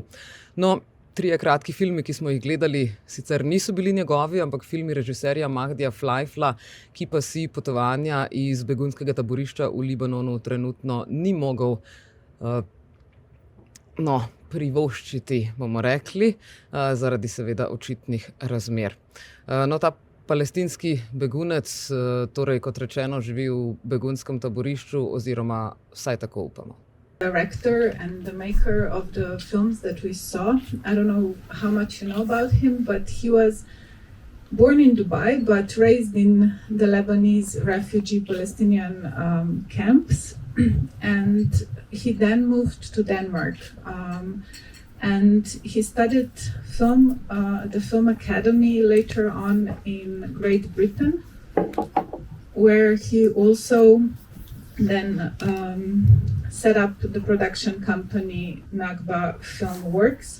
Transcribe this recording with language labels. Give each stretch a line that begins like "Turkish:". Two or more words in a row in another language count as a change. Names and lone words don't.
Slovenian: No, 3 kratki filmi, ki smo jih gledali, sicer niso bili njegovi, ampak filmi režiserja Mahdija Fleifla, ki pa si potovanja iz begunskega taborišča v Libanonu trenutno ni mogel privoščiti, bomo rekli, zaradi seveda očitnih razmer. No, ta palestinski begunec, torej kot rečeno, živi v begunskem taborišču oziroma vsaj tako upamo.
English: Director and the maker of the films that we saw. I don't know how much you know about him, but he was born in Dubai, but raised in the Lebanese refugee Palestinian camps. And he then moved to Denmark And he studied film at the Film Academy later on in Great Britain, where he also then set up the production company Nagba Film Works.